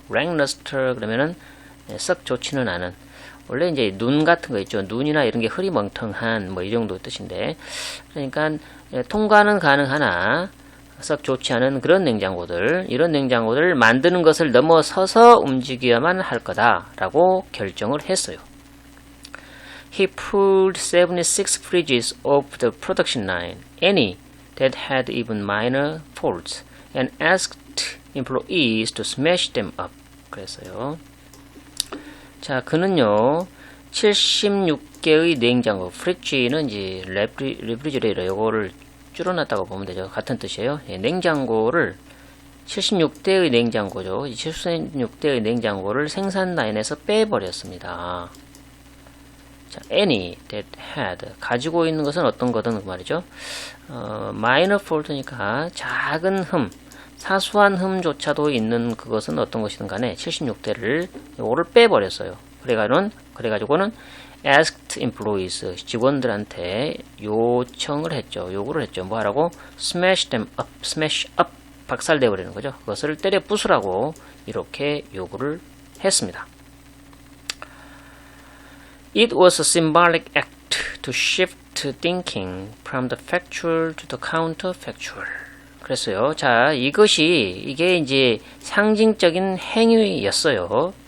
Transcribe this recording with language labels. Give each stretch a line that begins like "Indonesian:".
Korean: lackluster 그러면은 썩 좋지는 않은, 원래 이제 눈 같은 거 있죠. 눈이나 이런 게 흐리멍텅한 뭐 이 정도 뜻인데, 그러니까 통과는 가능하나 썩 좋지 않은 그런 냉장고들, 이런 냉장고를 만드는 것을 넘어서서 움직여야만 할 거다라고 결정을 했어요.
English: He pulled 76 fridges off the production line, any that had even minor faults, and asked employees to smash them up.
Korean: 그랬어요. 자, 그는요 76개의 냉장고, 프리지는 이제 레프리지레이터, 요거를 줄여놨다고 보면 되죠. 같은 뜻이에요. 냉장고를 76대의 냉장고죠. 76대의 냉장고를 생산 라인에서 빼버렸습니다. 자,
English: any that had
Korean: 가지고 있는 것은 어떤 거든 그 말이죠.
English: minor fault
Korean: 니까 작은 흠, 사소한 흠조차도 있는 그것은 어떤 것이든 간에 76대를 요거를 빼버렸어요. 그래가지고는
English: asked employees
Korean: 직원들한테 요청을 했죠. 요구를 했죠. 뭐 하라고?
English: smash up
Korean: 박살내 버리는 거죠. 그것을 때려 부수라고 이렇게 요구를 했습니다.
English: It was a symbolic act to shift thinking from the factual to the counterfactual.
Korean: 그랬어요. 자, 이게 이제 상징적인 행위였어요.